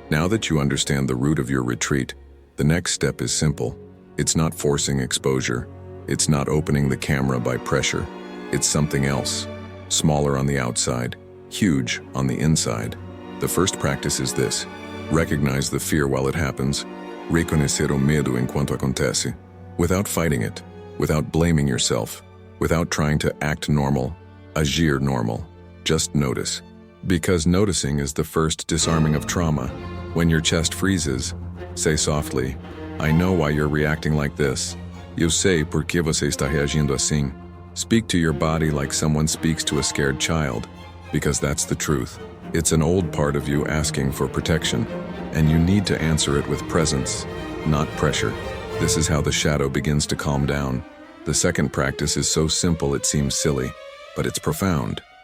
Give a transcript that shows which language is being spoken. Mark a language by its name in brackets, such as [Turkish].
[English] Now that you understand the root of your retreat, the next step is simple. It's not forcing exposure. It's not opening the camera by pressure. It's something else, smaller on the outside, huge on the inside. The first practice is this: recognize the fear while it happens. [Portuguese] Reconhecer o medo enquanto acontece. [English] Without fighting it, without blaming yourself, without trying to act normal, [Portuguese] agir normal. [English] Just notice. Because noticing is the first disarming of trauma. When your chest freezes, say softly, I know why you're reacting like this. [Portuguese] Eu sei por que você está reagindo assim. [English] Speak to your body like someone speaks to a scared child, because that's the truth. It's an old part of you asking for protection, and you need to answer it with presence, not pressure. This is how the shadow begins to calm down. The second practice is so simple it seems silly, but it's profound.